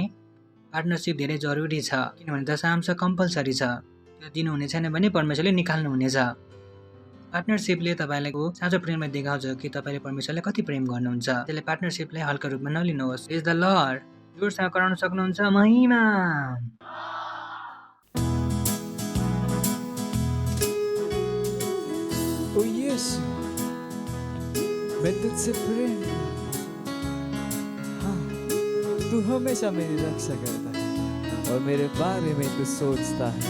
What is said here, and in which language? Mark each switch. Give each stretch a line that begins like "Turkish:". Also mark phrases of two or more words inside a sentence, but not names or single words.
Nepali: पार्टनरसिप धेरै जरुरी छ, किनभने दशांश कम्पलसरी छ। त्यो दिनुहुने छैन भने परमेश्वरले निकाल्नुहुनेछ। पार्टनरसिपले तपाईँको साँचो प्रेमलाई देखाउँछ कि तपाईँले परमेश्वरलाई कति प्रेम गर्नुहुन्छ। त्यसले पार्टनरसिपलाई हल्का रूपमा नलिनुहोस्।
English: Praise the Lord.
Nepali: जोरसँग कराउन सक्नुहुन्छ, महिमा।
Hindi: ओ यीशु, मैं तुझसे प्रेम, हाँ, तू हमेशा मेरी रक्षा करता है और मेरे बारे में तू सोचता है।